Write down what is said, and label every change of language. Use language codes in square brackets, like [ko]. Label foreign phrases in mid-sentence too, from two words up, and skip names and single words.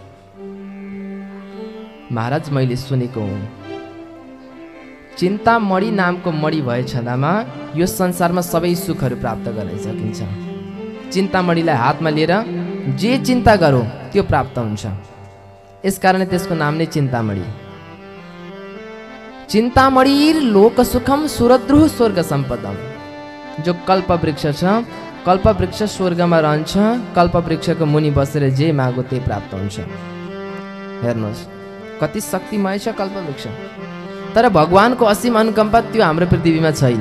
[ne] महाराज मैले सुनेको हुँ, चिन्तामणि नामको मणि भए छँदामा यो संसारमा सबै सुखहरू प्राप्त गर्न सकिन्छ। चिन्तामणिलाई हातमा लिएर जे चिन्ता गरौँ त्यो प्राप्त हुन्छ। यसकारण त्यसको नाम नै चिन्तामणि। [sa] चिन्तामणिर लोक सुखम सुरद्रुह स्वर्ग सम्पदम। [ne] जो कल्पवृक्ष छ, कल्पवृक्ष स्वर्गमा रहन्छ। कल्पवृक्षको मुनि बसेर जे मागो त्यही प्राप्त हुन्छ। हेर्नुहोस् कति शक्तिमय छ कल्पवृक्ष। तर भगवानको असीम अनुकम्पा त्यो हाम्रो पृथ्वीमा छैन।